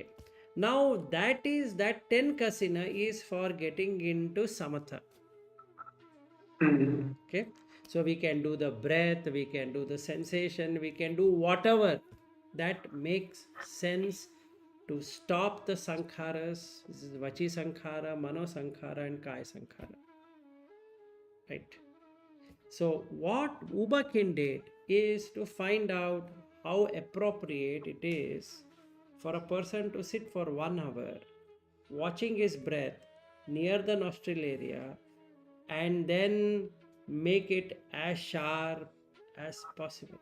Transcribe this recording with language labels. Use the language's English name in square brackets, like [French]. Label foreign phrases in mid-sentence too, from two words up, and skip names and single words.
[English] Now that 10 kasina is for getting into samatha. Okay. So we can do the breath, we can do the sensation, we can do whatever that makes sense to stop the sankharas. This is [Pali] vachi sankhara, mano sankhara, [English] and [Pali] kaya sankhara. [English] Right. So what Ubakin did is to find out how appropriate it is for a person to sit for 1 hour watching his breath near the nostril area and then make it as sharp as possible.